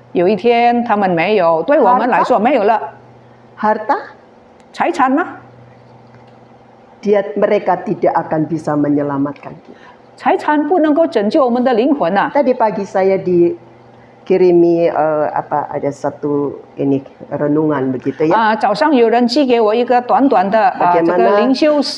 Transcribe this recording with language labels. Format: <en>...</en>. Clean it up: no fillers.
<zh>有一天他们没有，对我们来说没有了。</zh> <id>Harta?</id> <zh>财产吗？</zh> <id>Mereka tidak akan bisa menyelamatkan kita.</id> <zh>财产不能够拯救我们的灵魂呐、</zh> <id>Tadi pagi saya dikirimi ada satu renungan begitu ya.</id> <zh>早上有人寄给我一个短短的这个灵修。</zh>